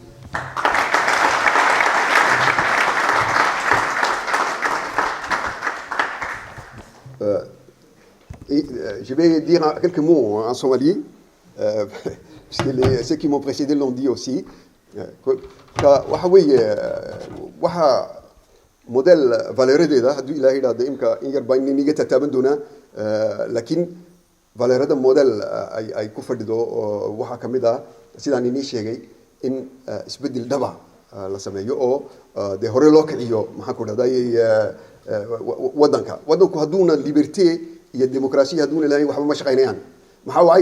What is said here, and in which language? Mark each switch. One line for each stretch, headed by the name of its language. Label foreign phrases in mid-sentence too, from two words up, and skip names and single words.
French: Je vais dire quelques mots en somali, parce que ceux qui m'ont précédé l'ont dit aussi.
Somali: modèle valeredeeda hadduu ilaahay idhaahdo imka in yar baa niga tataaban doonaa laakiin valerada model ay ku fadhido waxaa ka mid ah sidaan inii sheegay in isbeddel dhaba la sameeyo oo dee hore loo kiciyo maxaan ku dhahday waddanku hadduuna liberté iyo demokrasiya hadduuna ilaahay waxba ma shaqaynayaan maxaa wacay